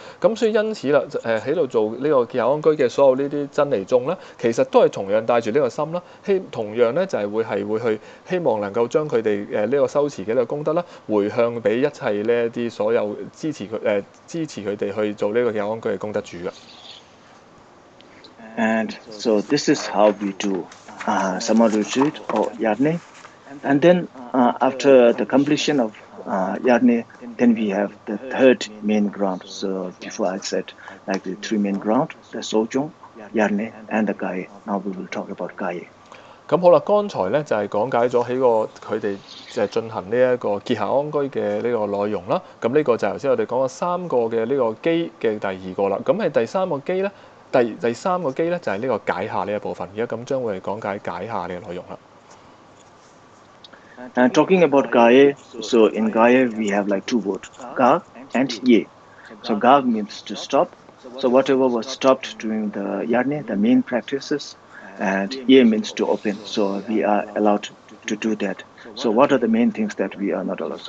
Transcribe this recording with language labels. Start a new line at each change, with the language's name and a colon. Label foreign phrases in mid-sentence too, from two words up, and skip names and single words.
Cantonese: 咁所以因此啦，喺度做呢個結夏安居嘅所有呢啲真尼眾咧，其實都係同樣帶住呢個心啦，同樣咧就係會去希望能夠將佢哋呢個修持嘅呢個功德啦，回向俾一切呢一啲所有支持佢哋去做呢個結夏安居嘅功德主嘅。
English: And so this is how we do summer retreat or Yarney. And then after the completion of Yarney, then we have the third main ground. So before I said like the three main ground, the Sojong, Yarney and the Gaye. Now we will talk about Gaye.
Cantonese: 咁好啦，剛才咧就係講解咗喺佢哋就係進行呢一個結夏安居嘅呢個內容啦。咁呢個就係頭先我哋講咗三個嘅呢個基嘅第二個啦。咁係第三個基咧，第三個基咧就係呢個解夏呢一部分。而家咁將會嚟講解解夏嘅內容啦。
English: And talking about Gaye, so in Gaye we have like two words, Ga and Ye. So Ga means to stop. So whatever was stopped during the Yarney, the main practices, and Ye means to open. So we are allowed to do that. So what are the main things that we are not allowed?